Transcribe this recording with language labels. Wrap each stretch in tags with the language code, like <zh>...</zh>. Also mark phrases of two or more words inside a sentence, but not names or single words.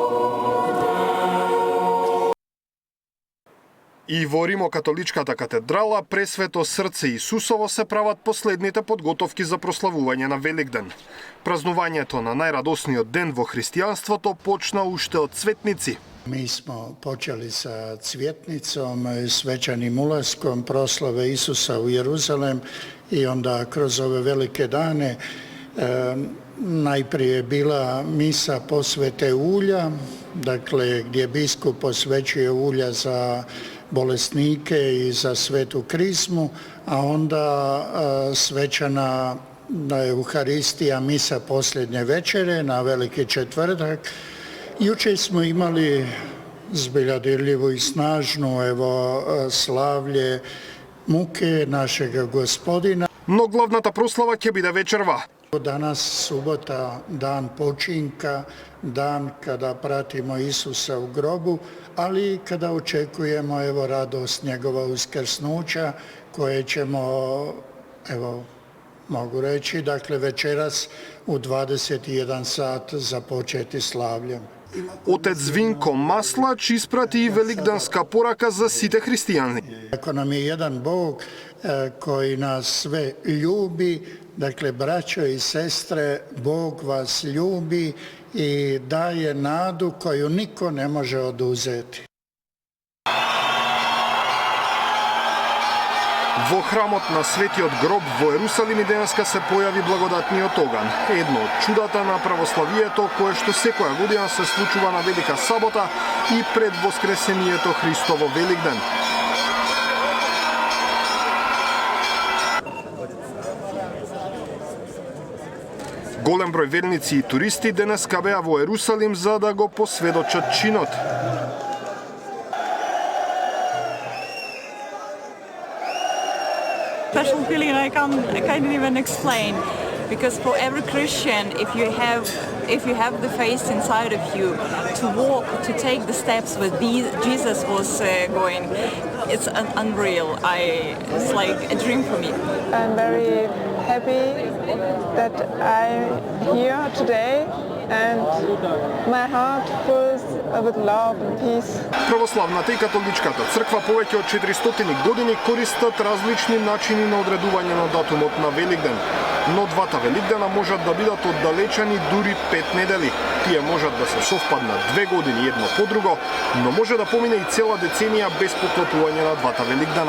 <mk>И во Римокатоличката катедрала Пресвето срце Исусово се прават последните подготовки за прославување на Великден. Празнувањето на најрадосниот ден во христијанството почна уште од цветници.</mk> <hr>Mi smo počeli sa cvjetnicom, svečanim ulaskom proslave Isusa u Jeruzalem i onda kroz ove velike dane najprije je bila misa posvete ulja, dakle gdje biskup posvećuje ulja za bolesnike i za svetu krizmu, a onda svečana Euharistija, misa posljednje večere na Veliki četvrtak. Juče smo imali zbilja dirljivu i snažnu slavlje muke našega Gospodina.</hr> <mk>Но главната прослава ќе биде вечерва.</mk> <hr>Danas subota, dan počinka, dan kada pratimo Isusa u grobu, ali i kada očekujemo radost njegova uskrsnuća koje ćemo, mogu reći, dakle večeras u 21 sat započeti slavljem.</hr> <mk>Отец Винко Маслач испрати и великденска порака за сите христијани.</mk> <hr>Ako nam je jedan Bog koji nas sve ljubi, dakle braćo i sestre, Bog vas ljubi i daje nadu koju niko ne može oduzeti.</hr> <mk>Во храмот на Светиот гроб во Ерусалим и денеска се појави благодатниот оган. Едно од чудата на православието кое што секоја година се случува на Велика сабота и пред Воскресението Христово Великден. Голем број верници и туристи денеска беа во Ерусалим за да го посведочат чинот.</mk> <en>Special feeling I can't even explain, because for every Christian, if you have the faith inside of you to walk, to take the steps where Jesus was going, it's unreal. It's like a dream for me. I'm very happy that I'm here today and my heart fills with love and peace.</en> <mk>Православната и католичката црква повеќе од 400 години користат различни начини на одредување на датумот на Великден. Но двата Великдена можат да бидат оддалечени дури 5 недели. Тие можат да се совпаднат 2 години едно по друго, но може да помине и цела деценија без поклопување на двата Великдена.</mk>